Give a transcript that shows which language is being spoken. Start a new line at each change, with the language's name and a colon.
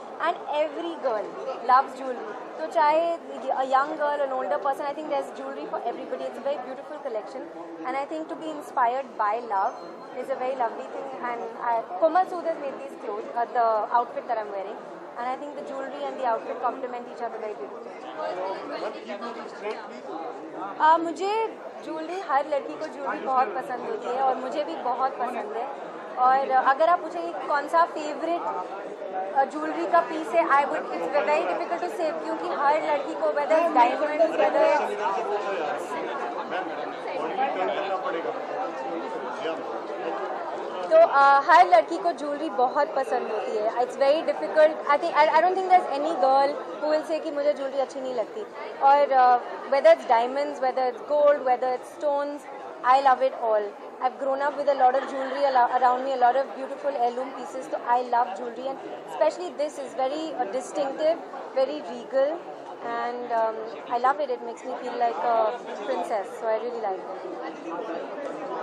English: And every girl loves jewelry. So
Hindi: chahe
English: a young girl, an older person, I think there's jewelry for everybody. It's a very beautiful collection. And I think to be inspired by love is a very lovely thing. And Komal Sood has made these clothes, the outfit that I'm wearing. And I think the jewelry and the outfit complement each other very beautifully.
Hindi: मुझे jewelry, हर लड़की को jewelry बहुत पसंद होती है और मुझे भी बहुत पसंद है. और अगर आप पूछेंगे कौन सा फेवरेट ज्वेलरी का पीस है,
English: I would, it's very difficult to say,
Hindi: क्योंकि हर लड़की को
English: whether it's diamond,
Hindi: वेदर तो हर लड़की को ज्वेलरी बहुत पसंद होती है.
English: It's very difficult. I don't think there is any girl who will say
Hindi: कि मुझे ज्वेलरी अच्छी नहीं लगती. और
English: Whether it's diamonds, whether it's gold, whether it's stones, I love it all. I've grown up with a lot of jewelry around me, a lot of beautiful heirloom pieces. So I love jewelry, and especially this is very distinctive, very regal, and I love it. It makes me feel like a princess. So I really like it.